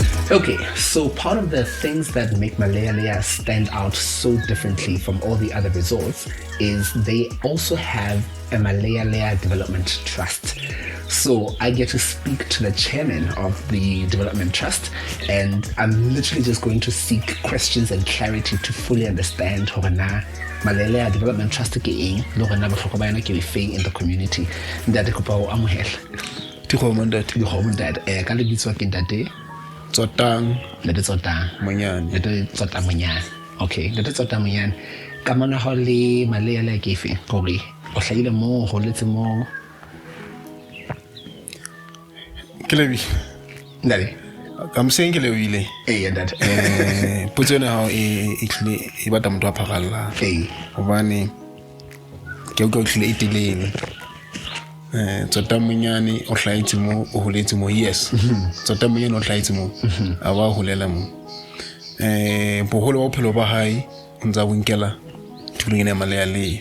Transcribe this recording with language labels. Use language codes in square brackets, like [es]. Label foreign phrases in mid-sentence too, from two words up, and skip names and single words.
[en] Okay, so part of the things that make Malealea stand out so differently from all the other resorts is they also have a Malealea Development Trust. So I get to speak to the chairman of the Development Trust, and I'm literally just going to seek questions and clarity to fully understand how Malealea Development Trust [st] ke eng, le hore na bohlokwa ba yona ke efeng [en] in the community. [st] Ntate kopa o amohela. [en] You're home dad. [st] Ka lebitso ke ntate Tsotang Ntate Tsotang Monyane. Ntate Tsotang Monyane. Okay, Ntate Tsotang Monyane. Kamano ha le Malealea ke efeng? Hore o hlahile mo, ho letse mo. Kelebi. Ntate. [en] I'm saying Kelebile. [st] Ntate. Potso ena hao e batla motho a phakalla. Hobane ke utlwa hlile e telele. Tsotang Monyane o hlahetse mo, o holetse mo, yes. Tsotang Monyane o hlahetse mo, a ba holela mo. Boholo ba bophelo ba hae o ntsa bo nkela tulong ya Malealea.